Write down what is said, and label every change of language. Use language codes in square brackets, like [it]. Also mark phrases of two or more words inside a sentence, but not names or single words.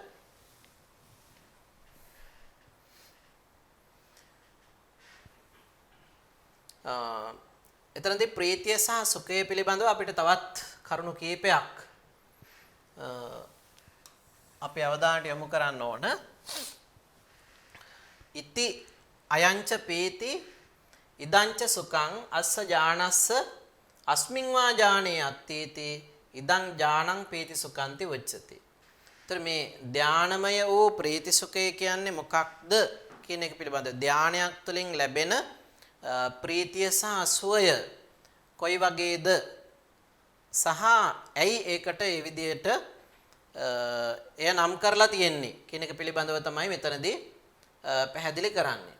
[si] එතනදී ප්‍රීතිය සහ සුඛය පිළිබඳව අපිට තවත් කරුණු කීපයක් අපි අවධානයට යොමු කරන්න ඕන. [pi] ඉති අයංච පීති ඉදංච සුඛං අස්ස ඥානස්ස අස්මින් වා ඥානේ අත්ථීති ඉදං ඥානං පීති සුඛන්ති උච්චති. [si] ඒතර මේ ධානමය වූ ප්‍රීති සුඛය කියන්නේ මොකක්ද කියන එක පිළිබඳව ධානයක් තුළින් ලැබෙන ප්‍රීතිය සහ සුවය කොයි වගේද සහ ඇයි ඒකට ඒ විදිහට එය නම් කරලා තියෙන්නේ කියන එක පිළිබඳව තමයි මෙතනදී පැහැදිලි කරන්නේ.